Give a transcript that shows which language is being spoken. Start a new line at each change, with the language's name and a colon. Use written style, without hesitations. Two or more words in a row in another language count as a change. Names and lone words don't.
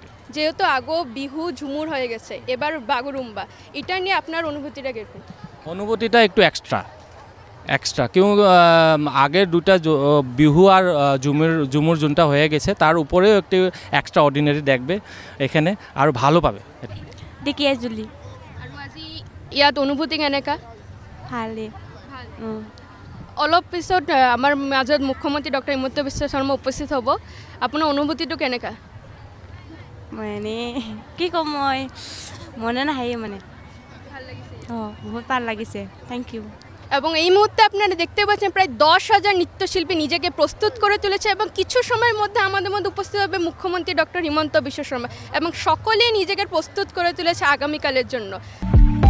Bangla: যেহেতু আগো বিহু ঝুমুর হয়ে গেছে, এবার বাগুরুম্বা, এটা নিয়ে আপনার অনুভূতিটা কিরকম? অনুভূতিটা একটু এক্সট্রা কেউ আগের দুটা বিহু আর ঝুমুর যোনটা হয়ে গেছে তার উপরেও একটু
English: extra ordinary
Bangla: দেখবে এখানে, আৰু ভালো পাবে।
Assamese: দেখি জুলি আৰু আজি ইয়াত অনুভূতি কেনেকা? ভালে। অলপ পিছত আমাৰ মাজত মুখ্যমন্ত্ৰী ডক্টৰ হিমন্ত বিশ্ব শৰ্মা উপস্থিত হ'ব, আপোনাৰ অনুভূতিটো কেনেকা? মানে কি ক'ম, মই মনে নাহে, মানে ভাল লাগিছে বহুত ভাল লাগিছে।
English: thank you.
Bangla: এবং এই মুহূর্তে আপনারা দেখতে পাচ্ছেন প্রায় 10,000 নৃত্যশিল্পী নিজেকে প্রস্তুত করে তুলেছে এবং কিছু সময়ের মধ্যে আমাদের মধ্যে উপস্থিত হবে মুখ্যমন্ত্রী ডক্টর হিমন্ত বিশ্ব শর্মা এবং সকলেই নিজেকে প্রস্তুত করে তুলেছে আগামীকালের জন্য।